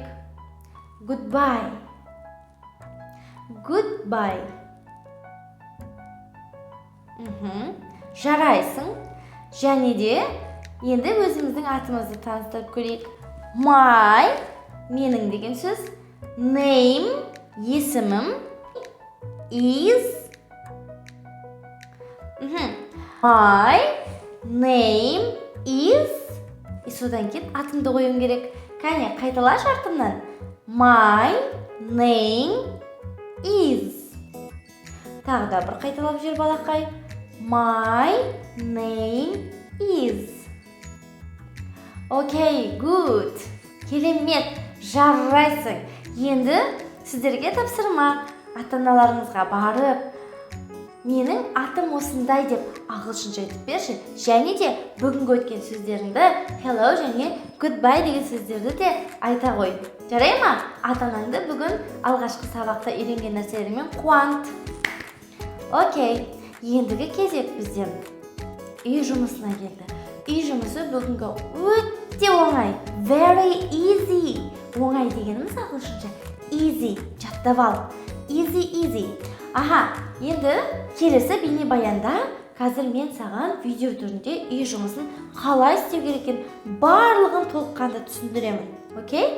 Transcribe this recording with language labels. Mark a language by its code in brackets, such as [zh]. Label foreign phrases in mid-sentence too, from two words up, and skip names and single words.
[en] Goodbye. Goodbye. [kk] Жарайсың. Және де енді өзіміздің атымызды таныстырып көрейік. My, менің деген сөз. Name, есімім. [en] Is. My name is. [kk] Содан кейін атымды қоюым керек. Кәне, қайталашы артымнан. [en] My name is. [kk] Тағы да бір қайталап жер балақай. [en] My name is. Окей, good. [kk] Керемет, жарайсың. Енді сіздерге тапсырма. Ата-аналарыңызға барып, менің атым осындай деп ағылшынша айтып берші. Және де бүгінгі өткен сөздеріңді hello және goodbye деген сөздерді де айта қой. Жарай ма? Ата-анаңды бүгін алғашқы сабақта үйренген нәрселерімен қуант. Окей, ендігі кезек бізден үй жұмысына келді. Үй жұмысы бүгінгі өте оңай. [en] Very easy. [kk] Оңай дегеніміз ағылшынша easy. Жаттап ал. [en] Easy. [kk] Енді келесі бейнебаянда қазір мен саған видео түрінде үй жұмысын қалай істеу керек екенін барлығын толыққанды түсіндіремін. Окей?